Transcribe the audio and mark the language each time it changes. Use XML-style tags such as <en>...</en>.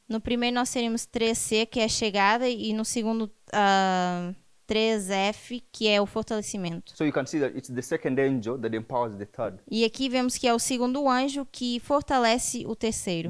<pt>no primeiro nós teríamos 3C, que é a chegada, e no segundo 3F, que é o fortalecimento.</pt> <en>So you can see that it's the second angel that empowers the third.</en> <pt>E aqui vemos que é o segundo anjo que fortalece o terceiro.</pt>